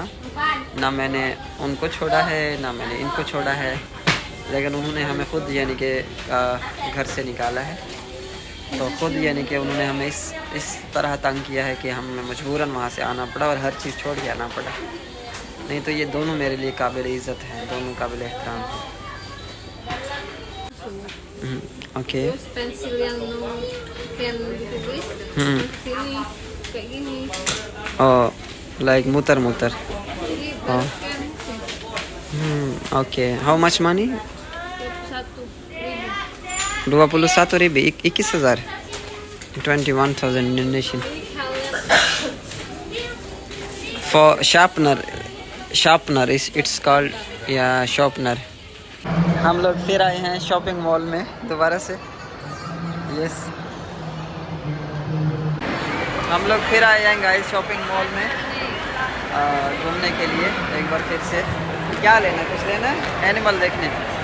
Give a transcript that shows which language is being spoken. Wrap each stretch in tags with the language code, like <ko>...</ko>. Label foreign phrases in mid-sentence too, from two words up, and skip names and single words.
<hi>ना मैंने उनको छोड़ा है ना मैंने इनको छोड़ा है, लेकिन उन्होंने हमें ख़ुद यानी कि घर से निकाला है। तो ख़ुद यानी कि उन्होंने हमें इस तरह तंग किया है कि हमें मजबूरन वहाँ से आना पड़ा और हर चीज़ छोड़ के आना पड़ा। नहीं तो ये दोनों मेरे लिए काबिल इज़्ज़त हैं, दोनों काबिल एहतराम हैं। ओके।</hi> <id>Terus pensil yang pen ditulis. Sini kayak gini. Oh, like muter-muter. Jadi Oh. pen</id> <en>Okay. How much money? 21.000. 21,000 21,000 21,000 Indonesian</en> <id>Ini kalian</id> <en>for sharpener is it's called या sharpener।</en> <hi>हम लोग फिर आए हैं</hi> <en>shopping mall</en> <hi>में दोबारा से। यस हम लोग फिर आए हैं गाइस</hi> <en>shopping mall</en> <hi>में घूमने के लिए एक बार फिर से। क्या लेना है? कुछ लेना है? एनिमल देखने।</hi>